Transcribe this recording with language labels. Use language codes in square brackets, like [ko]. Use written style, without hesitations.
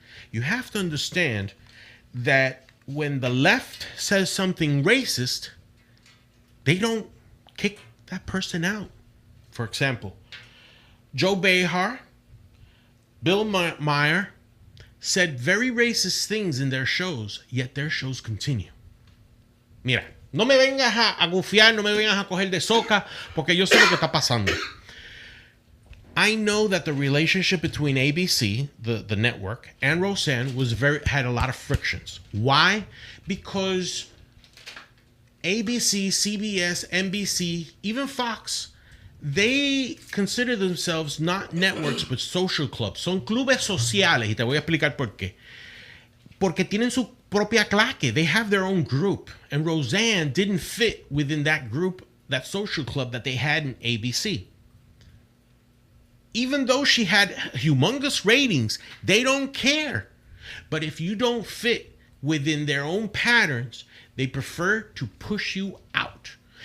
[en] You have to understand that when the left says something racist, they don't kick that person out. For example, Joe Behar, Bill Maher said very racist things in their shows, yet their shows continue. [es] Mira, no me vengas a gufiar, no me vengas a coger de soca, porque yo sé lo que está pasando. [en] I know that the relationship between ABC, the network, and Roseanne had a lot of frictions. Why? Because ABC, CBS, NBC, even Fox, they consider themselves not networks but social clubs. [es] Son clubes sociales, y te voy a explicar por qué. Porque tienen su propia claque. [en] They have their own group. And Roseanne didn't fit within that group, that social club that they had in ABC. Even though she had humongous ratings, they don't care. But if you don't fit within their own patterns, they prefer to push you out.